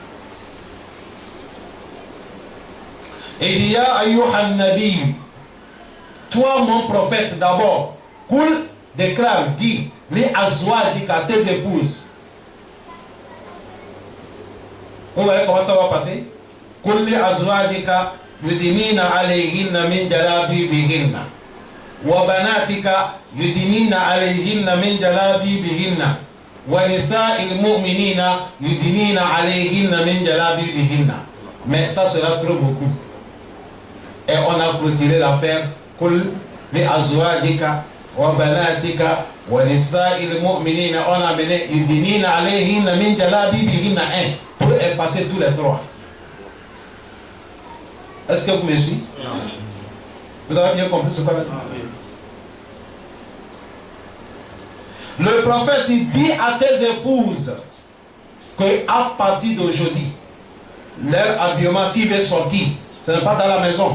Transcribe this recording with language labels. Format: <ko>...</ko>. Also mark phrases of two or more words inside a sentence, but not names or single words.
<fr>Et il y a</fr> <ar>أيها النبي,</ar> <fr>toi mon prophète d'abord, Kul déclare, dit, les azwajika à tes épouses. Vous voyez comment ça va passer?</fr> <ar>قل les أزواجك يدنين عليهن من جلابيبهن. وبناتك يدنين عليهن من جلابيبهن ونساء المؤمنين يدنين عليهن من جلابيبهن.</ar> <fr>Mais ça sera trop beaucoup. Et on a clôturé l'affaire.</fr> <ar>قل لأزواجك وبناتك ونساء المؤمنين.</ar> <fr>On a amené</fr> <ar>يدنين عليهن من جلابيبهن</ar> <fr>1 pour effacer tous les trois. Est-ce que vous me suivez? Vous avez bien compris ce qu'on a dit? Le prophète il dit à tes épouses qu'à partir d'aujourd'hui, leur habillement, s'il veut sortir, ce n'est pas dans la maison.</fr>